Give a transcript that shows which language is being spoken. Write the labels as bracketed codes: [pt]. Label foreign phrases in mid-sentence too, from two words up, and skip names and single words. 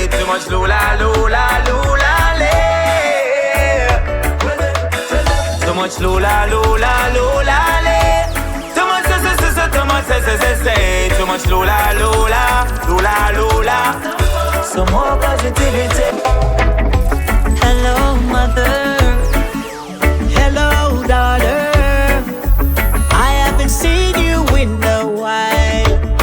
[en] much lula, lula, lula, le. Too much lula, lula, lula, le. Too much too much too much lula, lula, lula, lula. Some more positivity. Hello, mother. Hello, daughter. I haven't seen you in a while.